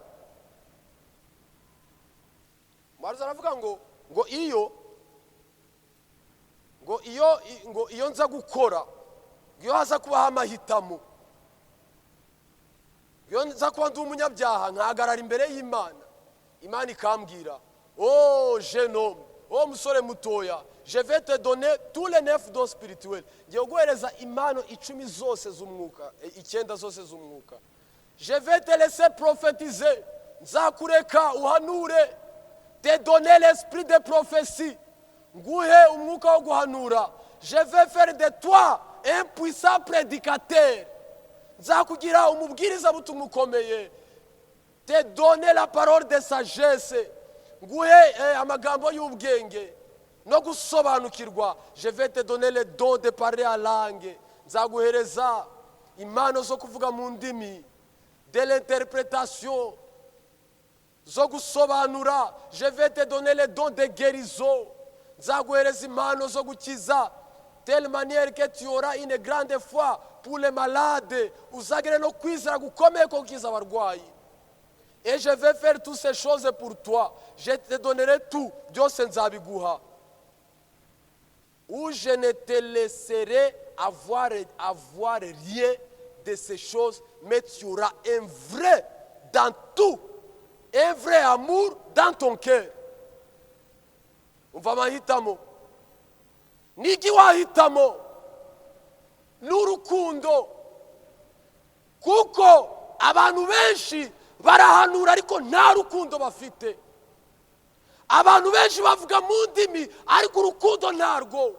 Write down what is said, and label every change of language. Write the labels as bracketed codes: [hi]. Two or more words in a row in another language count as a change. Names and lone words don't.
[rw] Umuhanuzi aravuga ngo iyo nza gukora, iyo haza kubaho amahitamo, iyo nza kuba ndi umunyabyaha nkahagarara imbere y'Imana, Imana ikambwira [fr] jeune homme, [rw] musore mutoya, [fr] je vais te donner tous les 9 dons spirituels. [rw] Ngiye guhereza impano 10 zose z'umwuka, 9 zose z'umwuka. [fr] Je vais te laisser prophétiser, [rw] nzakureka uhanure, [fr] te donner l'esprit de prophétie, [rw] nguhe umwuka wo guhanura. [fr] Je vais faire de toi un puissant prédicateur, [rw] nzakugira umubwiriza butumwa ukomeye. [fr] Te donner la parole de sagesse, [rw] nguhe amagambo y'ubwenge no gusobanukirwa. [fr] Je vais te donner le don de parler à langue, [rw] nzaguhereza impano zo kuvuga mu ndimi, [fr] de l'interprétation, [rw] zo gusobanura. [fr] Je vais te donner le don de guérison, [rw] nzaguhereza impano zo gukiza, [fr] telle manière que tu auras une grande foi pour les malades, [rw] uzagire no kwizera gukomeye ko gukiza abarwayi. [fr] Et je vais faire toutes ces choses pour toi. Je te donnerai tout. [rw] Byose nzabiguha. [fr] Ou je ne te laisserai avoir rien de ces choses, mais tu auras un vrai dans tout, un vrai amour dans ton cœur. [rw] Umva amahitamo. Niki wahitamo n'urukundo, kuko abantu benshi barahanura ariko nta rukundo bafite. Abantu benshi bavuga mu ndimi ariko urukundo ntarwo.